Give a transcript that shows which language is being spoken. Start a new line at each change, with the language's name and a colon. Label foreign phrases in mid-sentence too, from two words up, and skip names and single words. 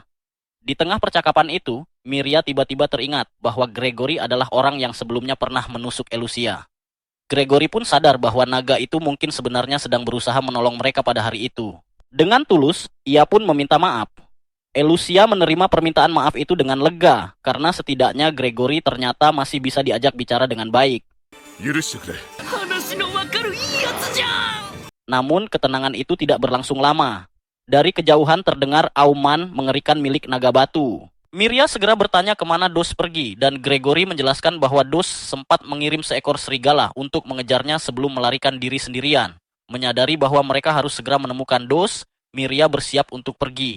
Indonesian: Di tengah percakapan itu, Miria tiba-tiba teringat bahwa Gregory adalah orang yang sebelumnya pernah menusuk Elusia. Gregory pun sadar bahwa naga itu mungkin sebenarnya sedang berusaha menolong mereka pada hari itu. Dengan tulus, ia pun meminta maaf. Elusia menerima permintaan maaf itu dengan lega, karena setidaknya Gregory ternyata masih bisa diajak bicara dengan baik.
Japanese: 許してくれ。話のわかるいいやつじゃん。
Indonesian: Namun ketenangan itu tidak berlangsung lama. Dari kejauhan terdengar auman mengerikan milik naga batu. Miria segera bertanya kemana Dos pergi, dan Gregory menjelaskan bahwa Dos sempat mengirim seekor serigala untuk mengejarnya sebelum melarikan diri sendirian. Menyadari bahwa mereka harus segera menemukan Dos, Miria bersiap untuk pergi.